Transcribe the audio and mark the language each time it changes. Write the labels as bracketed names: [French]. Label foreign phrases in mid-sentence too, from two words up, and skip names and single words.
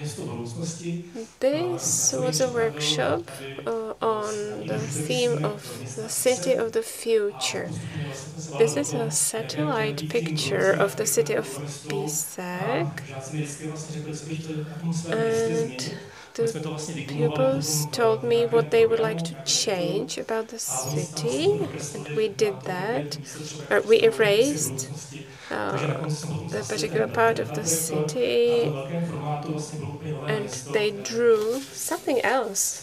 [English] This was a workshop on the theme of the city of the future. This is a satellite picture of the city of Písek, and [Czech] jsme to vlastně [English] pupils told me what they would like to change about the city, and we did that. Or we erased the particular part of the city, and they drew something else.